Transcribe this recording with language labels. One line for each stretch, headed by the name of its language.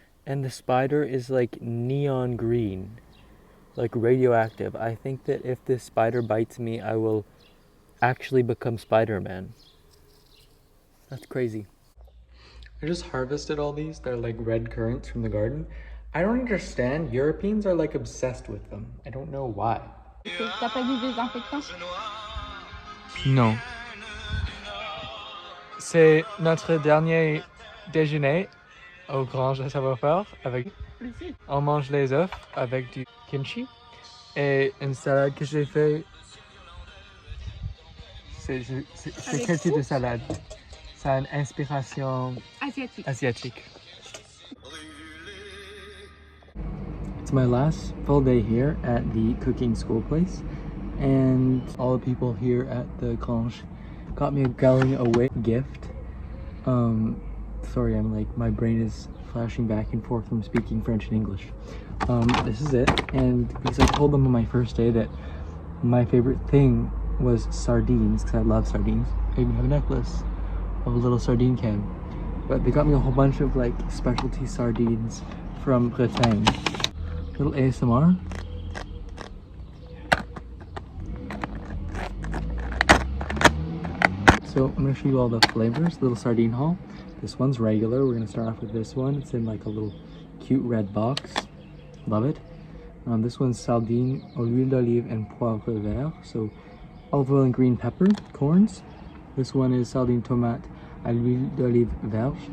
English: And the spider is like neon green, like radioactive. I think that if this spider bites me, I will actually become Spider-Man. That's crazy. I just harvested all these. They're like red currants from the garden. I don't understand. Europeans are like obsessed with them. I don't know why.
French: T'as pas du désinfectant? Non. C'est notre dernier déjeuner au Grange à savoir-faire avec... On mange les œufs avec du kimchi et une salade que j'ai fait. C'est quel type de salade? C'est une inspiration asiatique.
English: It's my last full day here at the cooking school place, and all the people here at the Grange got me a going away gift. Sorry, my brain is flashing back and forth from speaking French and English. This is it, and because I told them on my first day that my favorite thing was sardines, because I love sardines. I even have a necklace of a little sardine can. But they got me a whole bunch of like specialty sardines from Bretagne. Little ASMR. So I'm going to show you all the flavors, little sardine haul. This one's regular. We're going to start off with this one. It's in like a little cute red box. Love it. This one's sardine
French: au l'huile d'olive
English: and
French: poivre vert.
English: So olive oil and green pepper corns. This one is
French: sardine tomate à l'huile d'olive vierge.